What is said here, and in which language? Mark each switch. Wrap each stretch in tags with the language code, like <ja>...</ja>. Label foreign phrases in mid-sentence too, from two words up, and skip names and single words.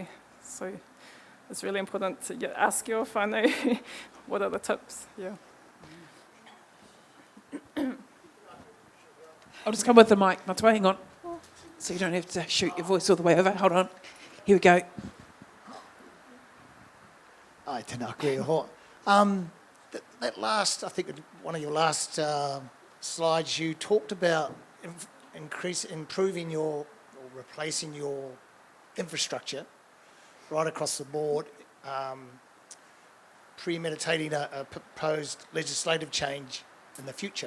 <en>So it's really important to ask your whānau what are the tips. Yeah. I'll just come with the mic, Matua, hang on. So you don't have to shoot your voice all the way over. Hold on. Here we go.</en> <mi>Ai, tēnā koe hoa.</mi> <en>That last, I think one of your last slides, you talked about improving or replacing your infrastructure right across the board, premeditating a proposed legislative change in the future.</en>